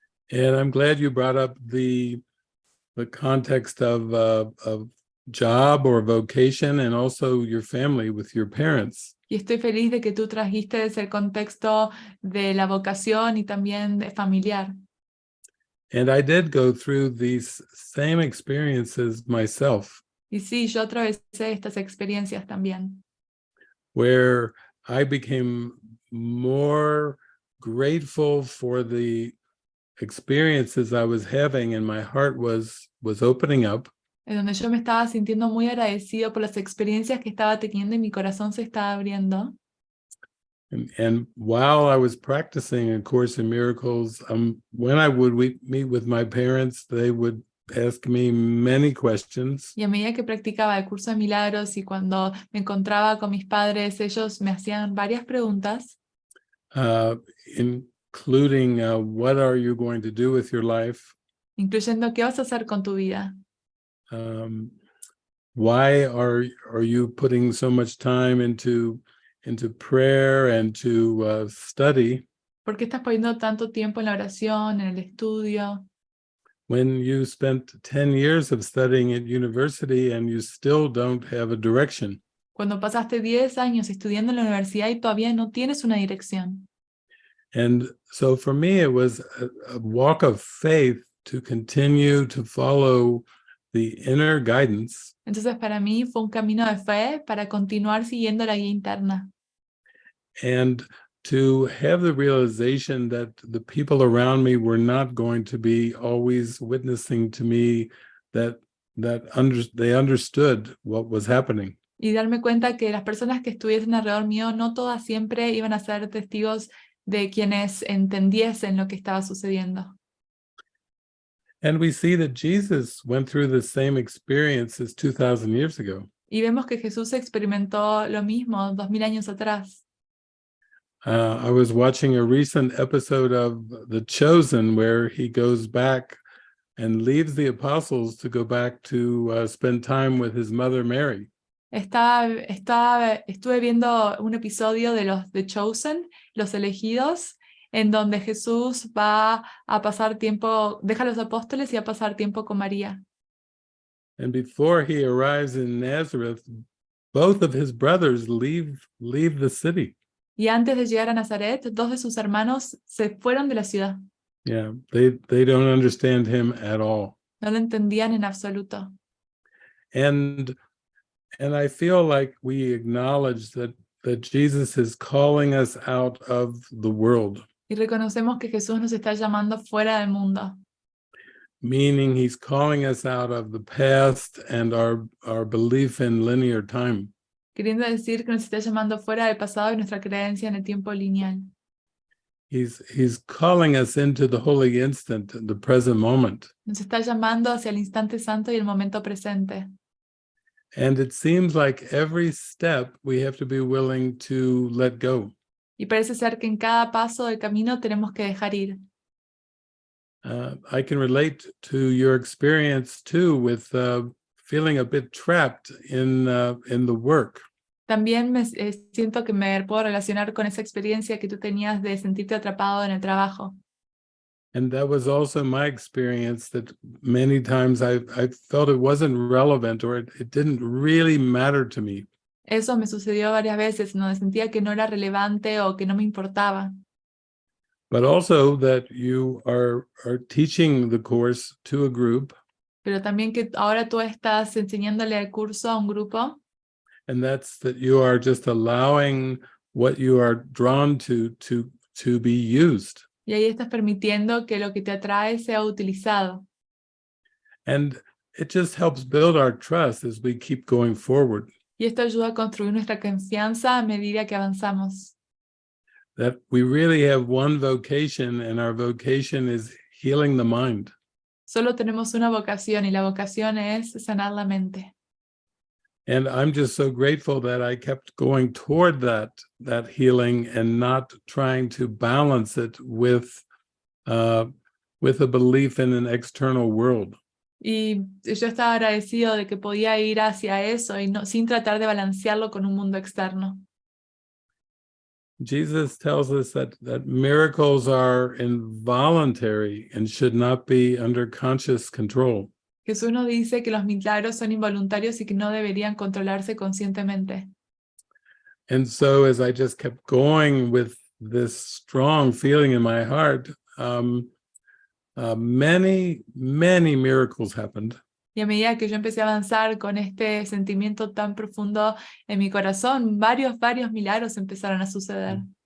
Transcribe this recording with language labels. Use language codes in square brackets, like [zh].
[en] And I'm glad you brought up the context of job or vocation, and also your family with your parents. [es] Y estoy feliz de que tú trajiste el contexto de la vocación y también de familiar. [en] And I did go through these same experiences myself. [es] Y sí, yo atravesé estas experiencias también. [en] Where I became more grateful for the experiences I was having, and my heart was opening up. [es] En donde yo me estaba sintiendo muy agradecido por las experiencias que estaba teniendo y mi corazón se estaba abriendo. [en] And while I was practicing A Course in Miracles, when I would meet with my parents, they would ask me many questions. [es] Y a medida que practicaba el curso de Milagros y cuando me encontraba con mis padres, ellos me hacían varias preguntas. [en] Including what are you going to do with your life? [es] Incluyendo qué vas a hacer con tu vida. [en] Why are you putting so much time into prayer and to study? [es] ¿Por qué estás poniendo tanto tiempo en la oración, en el estudio? [en] When you spent 10 years of studying at university and you still don't have a direction. [es] Cuando pasaste 10 años estudiando en la universidad y todavía no tienes una dirección. [en] And so for me, it was a walk of faith to continue to follow the inner guidance. [es] Entonces para mí fue un camino de fe para continuar siguiendo la guía interna. [en] And to have the realization that the people around me were not going to be always witnessing to me, that they understood what was happening. [es] Y darme cuenta que las personas que estuviesen alrededor mío no todas siempre iban a ser testigos de quienes entendiesen lo que estaba sucediendo. [en] And we see that Jesus went through the same experiences 2,000 years ago. [es] Y vemos que Jesús experimentó lo mismo 2000 años atrás. [en] I was watching a recent episode of The Chosen where he goes back and leaves the apostles to go back to spend time with his mother Mary. [es] Estuve viendo un episodio de los The Chosen, los elegidos, en donde Jesús va a pasar tiempo, deja a los apóstoles y a pasar tiempo con María. [en] And before he arrives in Nazareth, both of his brothers leave the city. [es] Y antes de llegar a Nazaret, dos de sus hermanos se fueron de la ciudad. [en] Yeah, they don't understand him at all. [es] No lo entendían en absoluto. [en] And I feel like we acknowledge that Jesus is calling us out of the world. [es] Y reconocemos que Jesús nos está llamando fuera del mundo. [en] Meaning he's calling us out of the past and our belief in linear time. [es] Queriendo decir que nos está llamando fuera del pasado y nuestra creencia en el tiempo lineal. [en] He's calling us into the holy instant, the present moment. [es] Nos está llamando hacia el instante santo y el momento presente. [en] And it seems like every step we have to be willing to let go. [es] Y parece ser que en cada paso del camino tenemos que dejar ir. [en] I can relate to your experience too with feeling a bit trapped in the work. [es] También siento que me puedo relacionar con esa experiencia que tú tenías de sentirte atrapado en el trabajo. [en] And that was also my experience, that many times I felt it wasn't relevant, or it didn't really matter to me. [es] Eso me sucedió varias veces, donde sentía que no era relevante o que no me importaba. [en] But also that you are teaching the course to a group. [es] Pero también que ahora tú estás enseñándole el curso a un grupo. [en] And that's that you are just allowing what you are drawn to be used. [es] Y ahí estás permitiendo que lo que te atrae sea utilizado. [en] And it just helps build our trust as we keep going forward. [es] Y esto ayuda a construir nuestra confianza a medida que avanzamos. [en] That we really have one vocation, and our vocation is healing the mind. [es] Solo tenemos una vocación, y la vocación es sanar la mente. [en] And I'm just so grateful that I kept going toward that healing and not trying to balance it with a belief in an external world. [es] Y yo estaba agradecido de que podía ir hacia eso y no, sin tratar de balancearlo con un mundo externo. [en] Jesus tells us that miracles are involuntary and should not be under conscious control. [es] Jesús nos dice que los milagros son involuntarios y que no deberían controlarse conscientemente. [en] And so as I just kept going with this strong feeling in my heart, many miracles happened. [es] Y a medida que yo empecé a avanzar con este sentimiento tan profundo en mi corazón, varios milagros empezaron a suceder.